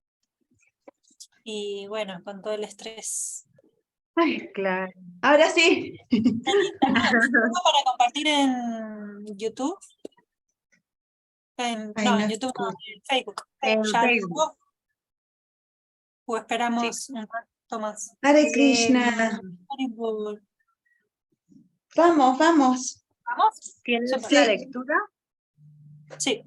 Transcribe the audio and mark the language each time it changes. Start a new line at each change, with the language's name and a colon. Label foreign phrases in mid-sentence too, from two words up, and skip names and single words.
Spanish: y bueno, con todo el estrés. Ay, claro. Ahora sí. ¿Tengo para compartir en YouTube? Ay, No, no en YouTube no, escucho. en Facebook. En ¿Ya lo Facebook. subo? ¿O Sí. esperamos un rato más? Hare Krishna. Haribol. Vamos, vamos. ¿Vamos? ¿Tienes Súper. la Sí. lectura? Sí.